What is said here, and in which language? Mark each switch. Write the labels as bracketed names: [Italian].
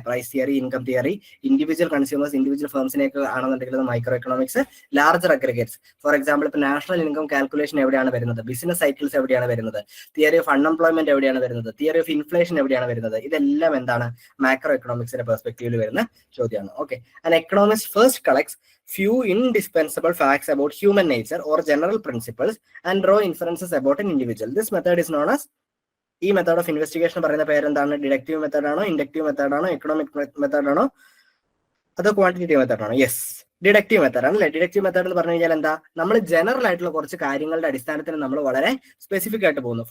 [Malayalam] Price theory, income theory, individual consumers, individual ഫേംസിനെയൊക്കെ ആണെന്നുണ്ടെങ്കിൽ micro economics. Larger aggregates, for example ഇപ്പൊ national income calculation എവിടെയാണ് വരുന്നത്? Business cycles എവിടെയാണ് വരുന്നത്? തിയറി ഓഫ് അൺഎംപ്ലോയ്മെന്റ് എവിടെയാണ് വരുന്നത്? തിയറി ഓഫ് ഇൻഫ്ലേഷൻ എവിടെയാണ് വരുന്നത്? ഇതെല്ലാം എന്താണ്? മാക്രോ എക്കണോമിക്സിന്റെ പെർസ്പെക്ടീവിൽ വരുന്ന ചോദ്യമാണ്. [English] Okay, and economics first collects few indispensable facts about human nature or general principles and draw inferences about an individual. This method is known as, [Malayalam] ഈ method of investigation പറയുന്ന പേരെന്താണ്? Deductive method ആണോ, inductive method ആണോ, economic method ആണോ, അതോ quantitative method ആണോ? Yes, deductive method ആണ് അല്ലെ? ഡിഡക്റ്റീവ് മെത്തേഡ് എന്ന് പറഞ്ഞു കഴിഞ്ഞാൽ എന്താ? നമ്മൾ ജനറൽ ആയിട്ടുള്ള കുറച്ച് കാര്യങ്ങളുടെ അടിസ്ഥാനത്തിൽ നമ്മൾ വളരെ സ്പെസിഫിക് ആയിട്ട് പോകുന്നു.